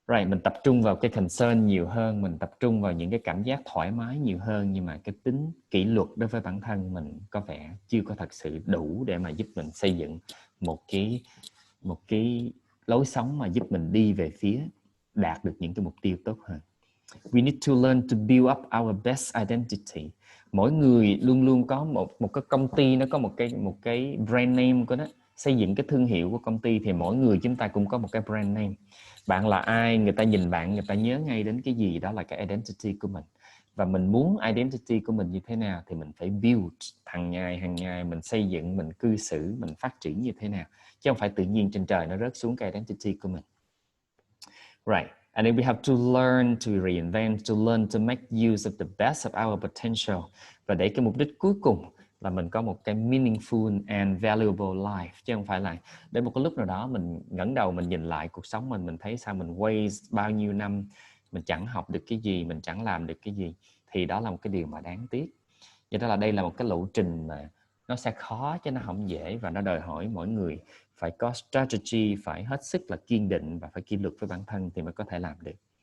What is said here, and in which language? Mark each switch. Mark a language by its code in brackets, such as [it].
[vi] Mình tập trung vào cái concern nhiều hơn, mình tập trung vào những cái cảm giác thoải mái nhiều hơn, nhưng mà cái tính kỷ luật đối với bản thân mình có vẻ chưa có thật sự đủ để mà giúp mình xây dựng một cái lối sống mà giúp mình đi về phía đạt được những cái mục tiêu tốt hơn. [en] We need to learn to build up our best identity. [vi] Mỗi người luôn luôn có một cái công ty, nó có một cái brand name của nó. Xây dựng cái thương hiệu của công ty thì mỗi người chúng ta cũng có một cái brand name. Bạn là ai, người ta nhìn bạn, người ta nhớ ngay đến cái gì, đó là cái identity của mình. Và mình muốn identity của mình như thế nào thì mình phải build hàng ngày mình xây dựng, mình cư xử, mình phát triển như thế nào. Chứ không phải tự nhiên trên trời nó rớt xuống cái identity của mình. [en] Right. And then we have to learn to reinvent, to learn to make use of the best of our potential. [vi] Và để cái mục đích cuối cùng là mình có một cái [en] meaningful and valuable life. [vi] Chứ không phải là đến một cái lúc nào đó mình ngẩng đầu mình nhìn lại cuộc sống mình thấy sao mình waste bao nhiêu năm, mình chẳng học được cái gì, mình chẳng làm được cái gì. Thì đó là một cái điều mà đáng tiếc. Vậy đó là đây là một cái lộ trình mà nó sẽ khó chứ nó không dễ, và nó đòi hỏi mỗi người phải có strategy, phải hết sức là kiên định và phải kỷ luật với bản thân thì mới có thể làm được.